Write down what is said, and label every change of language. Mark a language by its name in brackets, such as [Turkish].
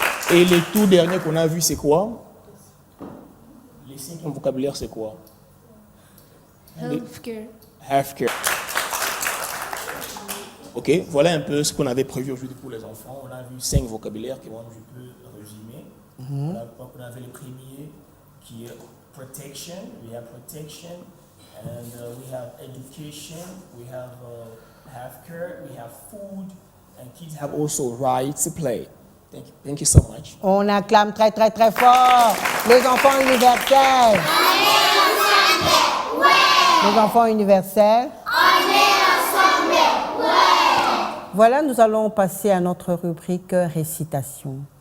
[French] Et le tout dernier qu'on a vu, c'est quoi? Le cinquième vocabulaire, c'est quoi? [English] Healthcare. Healthcare. [French] Ok, voilà un peu ce qu'on avait prévu aujourd'hui pour les enfants. On a vu 5 vocabulaires que moi je peux résumer. On avait le premier qui est protection. [English] We have protection, and we have education. We have healthcare. We have food, and kids have also right to play. Thank you so much. [French] On acclame très très très fort les enfants universels. Les enfants universels. On est ensemble, ouais. Voilà, nous allons passer à notre rubrique récitation.